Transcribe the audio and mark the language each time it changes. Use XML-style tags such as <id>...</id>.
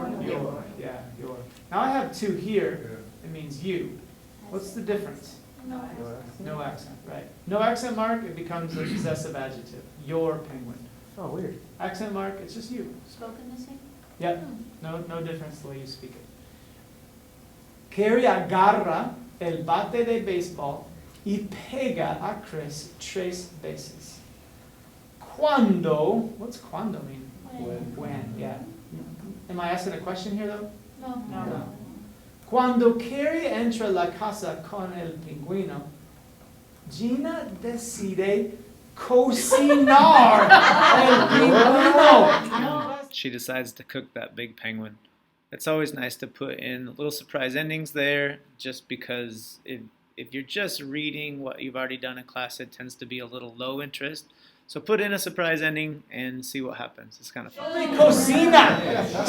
<en>Your. Yeah, your. Now I have 2 here. It means you. What's the difference? No accent, right. No accent mark, it becomes a possessive adjective. Your penguin. Oh, weird. Accent mark, it's just you. Spoken the same? Yep. No difference the way you speak it.</en> <es>Carrie agarra el bate de béisbol y pega a Chris 3 veces.</es> <en>Cuando, what's cuando mean? When, yeah. Am I asking a question here though? No.</en> <es>Cuando Carrie entra la casa con el pingüino, Gina decide cocinar el pingüino.</es> <en>She decides to cook that big penguin. It's always nice to put in little surprise endings there, just because if you're just reading what you've already done in class, it tends to be a little low interest. So put in a surprise ending and see what happens. It's kind of fun.</en> <es>Cocina!</es>